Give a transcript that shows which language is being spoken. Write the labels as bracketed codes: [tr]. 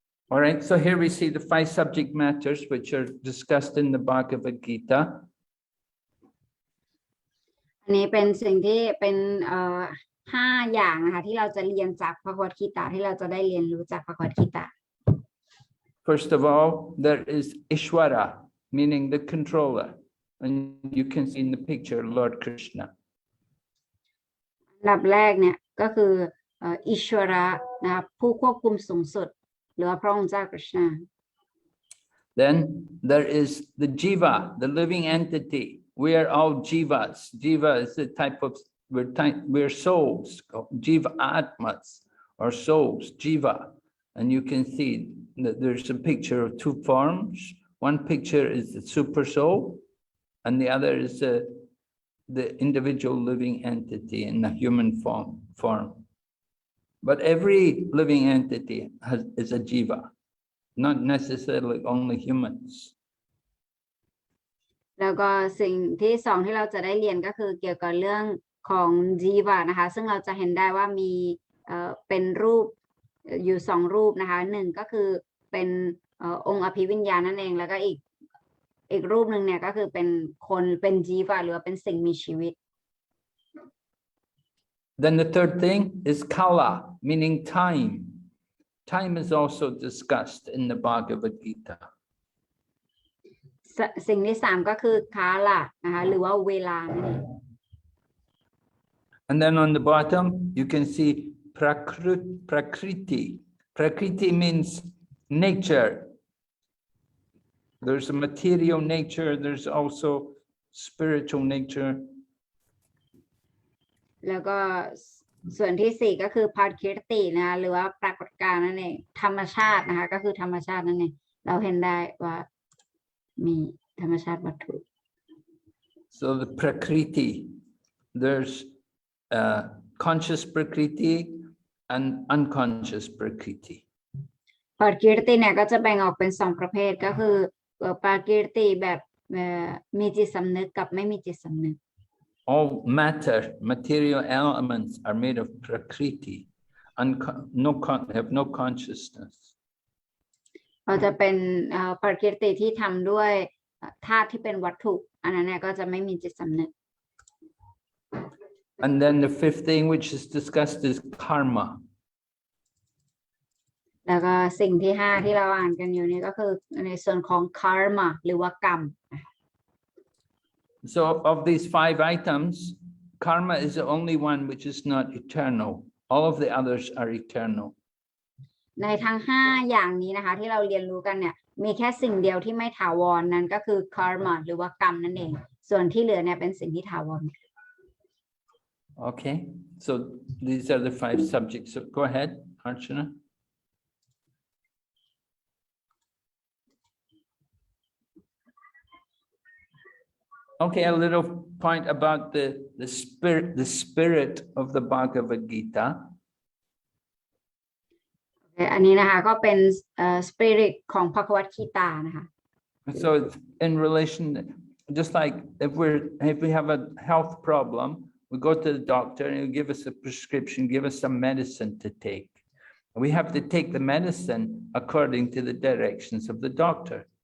[en] All right, so here we see the 5 subject matters which are discussed in the Bhagavad Gita. [th] อันนี้เป็นสิ่งที่เป็น5 อย่างนะคะที่เราจะเรียนจากพระคัมภีร์ที่เราจะได้เรียนรู้จากพระคัมภีร์ [en] First of all, there is Ishwara, meaning the controller. And you can see in the picture Lord Krishna. [th] อันดับแรกเนี่ยก็คืออิชวระนะครับผู้ควบคุมสูงสุดหรือว่าพระองค์เจ้ากฤษณา [en] Then there is the Jiva, the living entity. We are all Jivas. Jiva is the type of, we're souls, Jiva Atmas, or souls, Jiva. And you can see that there's a picture of 2 forms. One picture is the super soul, and the other is the individual living entity in the human form. But every living entity is a Jiva, not necessarily only humans. [th] แล้วก็สิ่งที่2ที่เราจะได้เรียนก็คือเกี่ยวกับเรื่องของจีวะนะคะซึ่งเราจะเห็นได้ว่ามีเป็นรูปอยู่2 รูปนะคะ1ก็คือเป็นองค์อภิวิญญาณนั่นเองแล้วก็อีกรูปหนึ่งเนี่ยก็คือเป็นคนเป็นจีวะหรือว่าเป็นสิ่งมีชีวิต [en] Then the third thing is Kala, meaning time. Time is also discussed in the Bhagavad Gita. [th] สิ่งที่3ก็คือคาละนะคะหรือว่าเวลานั่นเอง [en] And then on the bottom, you can see Prakriti. Prakriti means nature. There's a material nature, there's also spiritual nature. [th] แล้วก็ส่วนที่4ก็คือพาคิรตินะคะหรือว่าปรากฏการณ์นั่นเองธรรมชาตินะคะก็คือธรรมชาตินั่นเองเราเห็นได้ว่ามีธรรมชาติวัตถุ [en] So the Prakriti, there's conscious Prakriti and unconscious Prakriti. [th] ปาคิรติเนี่ยก็จะแบ่งออกเป็น2 ประเภทก็คือปาคิรติแบบมีจิตสำนึกกับไม่มีจิตสำนึก [en] All matter, material elements are made of Prakriti and have no consciousness. [th] เราจะเป็นปาคิรติที่ทำด้วยธาตุที่เป็นวัตถุอันนั้นเนี่ยก็จะไม่มีจิตสำนึก [en] And then the 5th thing which is discussed is karma. [th] แล้วก็สิ่งที่5ที่เราอ่านกันอยู่นี่ก็คือในส่วนของ karma หรือว่ากรรม So of these 5 items, karma is the only one which is not eternal. All of the others are eternal. ในทั้ง5อย่างนี้นะคะที่เราเรียนรู้กันเนี่ยมีแค่สิ่งเดียวที่ไม่ถาวรนั่นก็คือ karma หรือว่ากรรมนั่นเองส่วนที่เหลือเนี่ยเป็นสิ่งที่ถาวร [en] Okay, so these are the 5 subjects. So go ahead, Archana. Okay, a little point about the spirit of the Bhagavad Gita. [th] อันนี้นะคะก็เป็นspirit ของพระคัมภีร์นะคะ [en] So in relation, just like if we have a health problem, we go to the doctor and he'll give us a prescription, give us some medicine to take. We have to take the medicine according to the directions of the doctor.